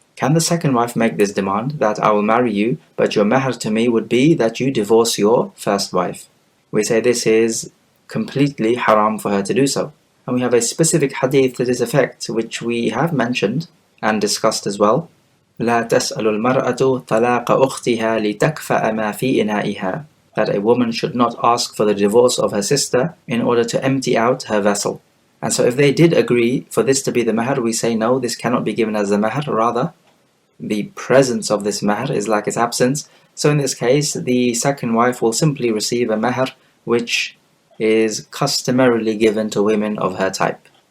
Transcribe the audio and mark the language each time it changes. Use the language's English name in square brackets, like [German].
[English] Can the second wife make this demand that I will marry you, but your mahr to me would be that you divorce your first wife? We say this is completely haram for her to do so. And we have a specific hadith to this effect which we have mentioned and discussed as well. [Arabic] لا تسأل المرأة طلاق أختها لتكفأ ما في إنائها. [English] That a woman should not ask for the divorce of her sister in order to empty out her vessel. And so if they did agree for this to be the mahr, we say no, this cannot be given as the mahr, rather the presence of this mahr is like its absence. So in this case, the second wife will simply receive a mahr which is customarily given to women of her type.